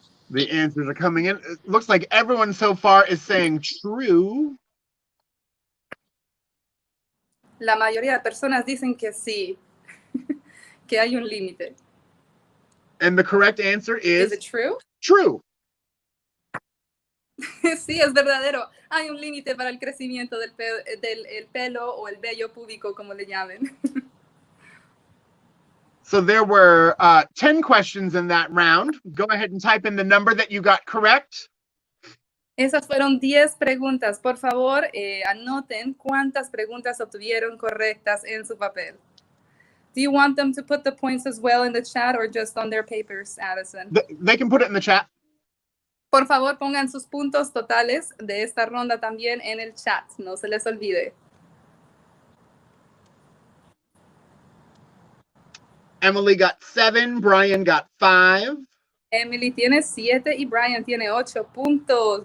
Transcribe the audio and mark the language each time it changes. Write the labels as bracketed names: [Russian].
[English] The answers are coming in. It looks like everyone so far is saying true. [Spanish] La mayoría de personas dicen que sí, que hay un límite. [English] And the correct answer is it true? True. [Spanish] Sí, es verdadero. Hay un límite para el crecimiento del pelo o el vello púbico, como le llamen. [English] So there were 10 questions in that round. Go ahead and type in the number that you got correct. [Spanish] Esas fueron 10 preguntas. Por favor, anoten cuántas preguntas obtuvieron correctas en su papel. [English] Do you want them to put the points as well in the chat or just on their papers, Addison? They can put it in the chat. [Spanish] Por favor, pongan sus puntos totales de esta ronda también en el chat. No se les olvide. [English] Emily got 7. Brian got 5. [Spanish] Emily tiene 7 y Brian tiene 8 puntos.